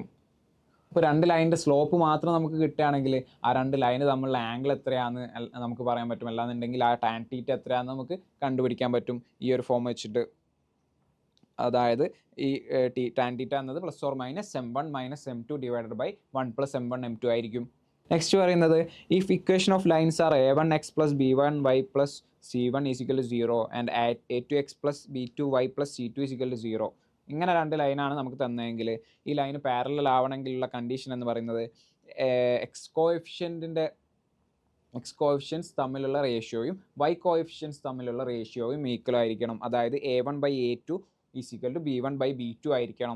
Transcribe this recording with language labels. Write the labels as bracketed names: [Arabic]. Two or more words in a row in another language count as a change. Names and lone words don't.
[Malayalam] അപ്പോൾ രണ്ട് ലൈനിൻ്റെ സ്ലോപ്പ് മാത്രം നമുക്ക് കിട്ടുകയാണെങ്കിൽ ആ രണ്ട് ലൈന് തമ്മിലുള്ള ആംഗിൾ എത്രയാണെന്ന് നമുക്ക് പറയാൻ പറ്റും. അല്ലാന്നുണ്ടെങ്കിൽ ആ tan θ എത്രയാണെന്ന് നമുക്ക് കണ്ടുപിടിക്കാൻ പറ്റും ഈ ഒരു ഫോം വെച്ചിട്ട്. അതായത് ഈ tan θ എന്നത് ± m1 - m2 / 1 + m1 m2 ആയിരിക്കും. [English] നെക്സ്റ്റ് പറയുന്നത് if equation of lines are a1x + b1y + c1 = 0 ആൻഡ് a2x + b2y + c2 = 0. [Malayalam] ഇങ്ങനെ രണ്ട് ലൈനാണ് നമുക്ക് തന്നതെങ്കിൽ ഈ ലൈന് പാരലൽ ആവണമെങ്കിലുള്ള കണ്ടീഷൻ എന്ന് പറയുന്നത് [English] x coefficients [Malayalam] തമ്മിലുള്ള റേഷ്യോയും y കോഎഫിഷ്യൻസ് തമ്മിലുള്ള റേഷ്യോയും ഈക്വൽ ആയിരിക്കണം. അതായത് a1/a2 = b1/b2 ആയിരിക്കണം.